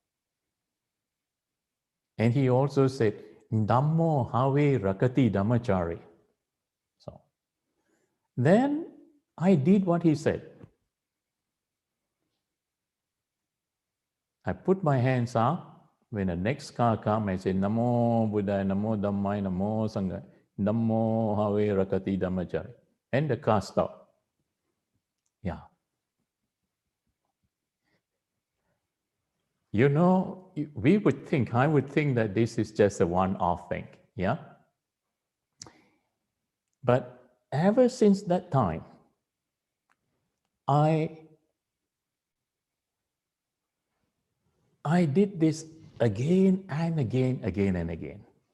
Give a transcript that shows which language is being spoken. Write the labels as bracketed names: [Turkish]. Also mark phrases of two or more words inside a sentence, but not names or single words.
[English] And he also said, [Pali] Dhammo Have Rakati Dhammachari. [English] So then I did what he said. I put my hands up. When the next car comes, I say, [Pali] Namo Buddhaya, Namo Dhammaya, Namo Sanghaya, Dhammo Have Rakati Dhammachari. [English] And the car stopped. Yeah. You know, I would think that this is just a one-off thing. Yeah. But ever since that time, I did this again and again, again and again.